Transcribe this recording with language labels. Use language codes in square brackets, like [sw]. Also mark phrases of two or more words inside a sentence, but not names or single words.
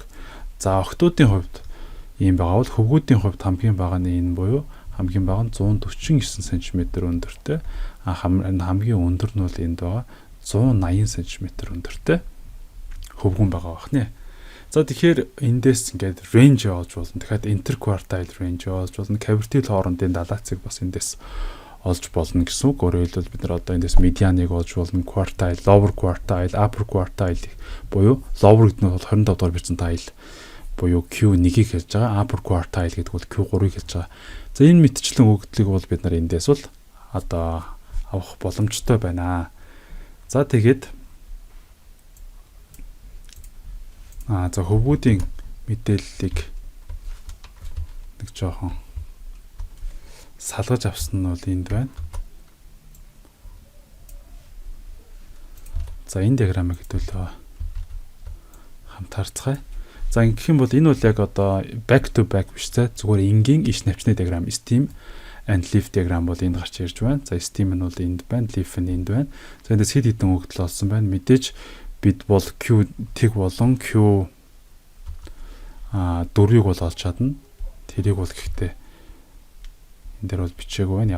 [mn] За охтуудын хувьд ийм байгаа бол хөвгүүдийн хувьд хамгийн бага нь энэ буюу хамгийн бага нь 149 см өндөртэй, хамгийн өндөр нь бол энд байгаа 180 см өндөртэй хөвгүүн байгаа бах нэ. За тэгэхээр эндээс ингээд range олж болно. Тэгэхээр [en] interquartile range [mn] олж болно. Cavity хоорондын далайцыг бас эндээс олж болно гэсэн үг. Өөрөөр хэлбэл бид нар одоо эндээс median-ыг олж болно. [en] Quartile, lower quartile, upper quartile [mn] буюу lower гэдэг нь бол 25 дугаар перцентile буюу Q1-ийг хэлж байгаа. [en] Upper quartile [mn] гэдэг бол Q3-ыг хэлж байгаа. За энэ мэтчлэн өгөгдлийг бол бид нар эндээс бол одоо авах боломжтой байна. За тэгээд за хөвгүүдийн мэдээллийг нэг жоохон салгаж авсан нь бол энд байна. За энэ диаграмыг хэдүүлээ хамт харцгаая. За ингэх юм бол энэ бол яг одоо [en] back to back [mn] биш зүгээр энгийн иш навчны диаграм [en] stem and leaf [mn] диаграм бол энд гарч ирж байна. За stem нь бол энд байна, leaf нь энд байна. За эндээс хэд хэдэн өгөгдөл олсон байна. Мэдээж бид бол Q тэг болон Q 4-ийг бол олж чадна. Тэрийг бол гэхдээ энэ дээр бол бичээгүй байна.